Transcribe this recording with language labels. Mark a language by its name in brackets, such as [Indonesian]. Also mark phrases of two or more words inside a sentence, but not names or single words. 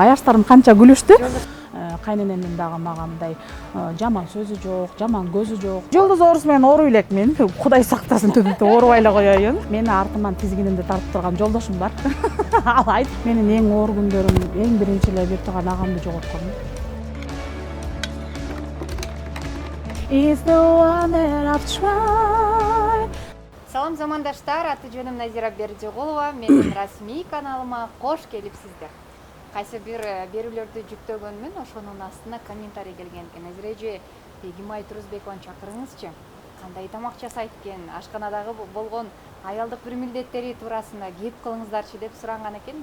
[Kyrgyz] Аяштарым канча күлүштү. Кайненемдин дагы мага мындай жаман сөзү жок, жаман көзү жок. Жолдоз оорусу менен ооруй элекмин. Кудай сактасын, түбүндө оорубай эле коеюн. Мени артыман тизгинимди тартып турган жолдошум бар. Ал айтып, менин эң оор күндөрүм, эң биринчи эле берип турган агамды жоготконум. [English] Is the one that I've tried. [Kyrgyz] Салам замандаштар, аты жөнүм Назира Бердиголова. Менин расмий каналыма кош келипсиздер. Кайсы бир берүүлөрдү жүктөгөнмүн, ошонун астына комментарий келген экен. Назира эже, Бегимай Турузбекованы чакырыңызчы. Кандай тамак жасайт экен, ашканадагы болгон аялдык бир милдеттери туурасында кеп кылыңыздарчы деп суранган экен.